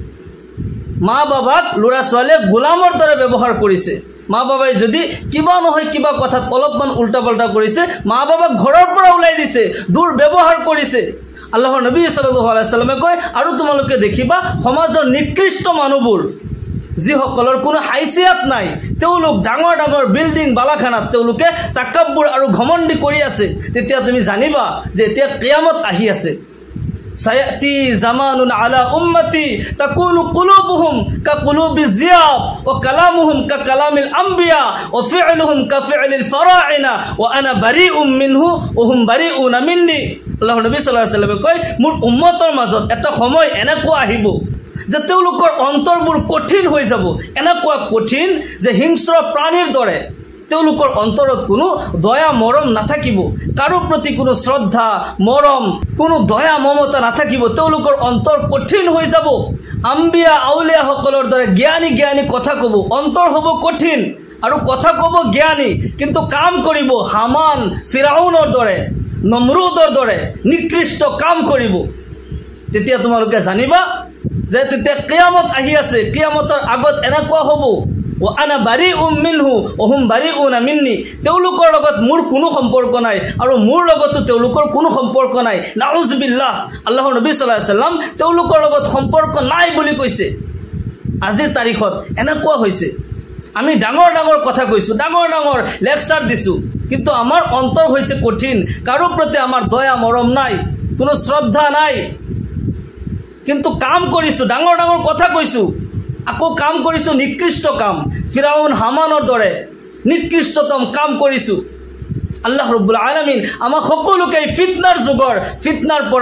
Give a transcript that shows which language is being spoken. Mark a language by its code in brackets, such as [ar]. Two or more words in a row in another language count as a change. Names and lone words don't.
[as] মা বাবাক ল'ৰা ছোৱালীয়ে গোলামৰ দৰে ব্যৱহাৰ কৰিছে মা বাবাই যদি কিবা নহয় কিবা কথাত অলপমান উল্টা পাল্টা কৰিছে মা বাবাক ঘৰৰ পৰা ওলাই দিছে দূৰ ব্যৱহাৰ কৰিছে আল্লাহৰ নবী [ar] صلى الله عليه وسلم [as] কয় আৰু তোমালোকে দেখিবা সমাজৰ নিকৃষ্ট মানুহবোৰ যিসকলৰ কোনো হাইসিয়াত নাই তেওঁলোক ডাঙৰ ডাঙৰ বিল্ডিং বালাখানাত তেওঁলোকে তাকাব্বুৰ আৰু ঘমণ্ডি কৰি আছে তেতিয়া তুমি জানিবা যে এতিয়া কিয়ামত আহি আছে [ar] سيأتي زمان على أمتي تكون قلوبهم كقلوب الذئاب وكلامهم ككلام الأنبياء وفعلهم كفعل الفراعنة وأنا بريء منهم وهم بريئون مني [as] আল্লাহ নবী সাল্লাল্লাহু আলাইহি সাল্লামে কয় মোৰ উম্মতৰ মাজত এটা সময় এনেকুৱা আহিব যে তেওঁলোকৰ অন্তৰবোৰ কঠিন হৈ যাব এনেকুৱা কঠিন যে হিংস্ৰ প্ৰাণীৰ দৰে তেওঁলোকৰ অন্তৰত কোনো দয়া মৰম নাথাকিব কাৰো প্ৰতি কোনো শ্ৰদ্ধা মৰম কোনো দয়া মমতা নাথাকিব তেওঁলোকৰ অন্তৰ কঠিন হৈ যাব আম্বিয়া আউলিয়া সকলৰ দৰে জ্ঞানী জ্ঞানী কথা ক'ব অন্তৰ হ'ব কঠিন আৰু কথা ক'ব জ্ঞানী কিন্তু কাম কৰিব হামান ফিৰাউনৰ দৰে নমৰুদৰ দৰে নিকৃষ্ট কাম কৰিব তেতিয়া তোমালোকে জানিবা যে তেতিয়া কিয়ামত আহি আছে কিয়ামতৰ আগত এনেকুৱা হ'ব [ar] وأنا بريء منهم وهم بريئون مني [as] তেওঁলোকৰ লগত মোৰ কোনো সম্পৰ্ক নাই আৰু মোৰ লগতো তেওঁলোকৰ কোনো সম্পৰ্ক নাই নাউজুবিল্লাহ আল্লাহৰ নবী [ar] صلى الله عليه وسلم [as] তেওঁলোকৰ লগত সম্পৰ্ক নাই বুলি কৈছে আজিৰ তাৰিখত এনেকুৱা হৈছে আমি ডাঙৰ ডাঙৰ কথা কৈছো ডাঙৰ ডাঙৰ লেকচাৰ দিছো কিন্তু আমাৰ অন্তৰ হৈছে কঠিন কাৰো প্ৰতি আমাৰ দয়া মৰম নাই কোনো শ্ৰদ্ধা নাই কিন্তু কাম কৰিছো ডাঙৰ ডাঙৰ কথা কৈছো আকৌ কাম কৰিছো নিকৃষ্ট কাম ফিরাউন হামানৰ দৰে নিকৃষ্টতম কাম কৰিছো [ar] الله رب العالمين [as] আমাক সকলোকে ফিতনাৰ যুগৰ ফিতনাৰ পৰা